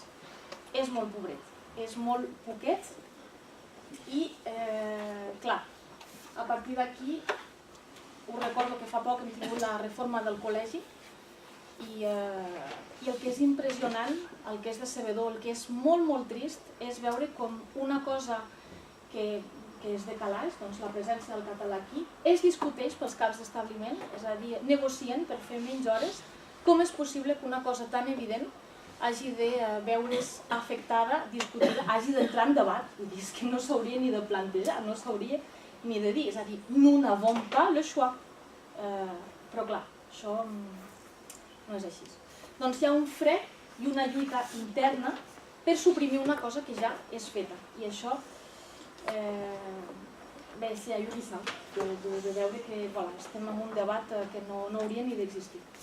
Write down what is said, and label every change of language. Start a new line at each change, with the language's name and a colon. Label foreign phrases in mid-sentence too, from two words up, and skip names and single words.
Catalan: És molt pobret, és molt poquet i, clar, a partir d'aquí us recordo que fa poc hem tingut la reforma del col·legi i el que és impressionant, el que és decebedor, el que és molt, molt trist, és veure com una cosa que és de calaix, doncs la presència del català aquí, es discuteix pels caps d'establiment, és a dir, negocien per fer menys hores. Com és possible que una cosa tan evident hagi de veure's afectada, discutida, hagi d'entrar en debat? Vull dir, és que no s'hauria ni de plantejar, no s'hauria ni de dir, és a dir,
French: nous n'avons pas le choix.
Catalan: Però clar, això no és així. Doncs hi ha un fre i una lluita interna per suprimir una cosa que ja és feta. I això és allorissant de veure que estem en un debat que no hauria ni d'existir.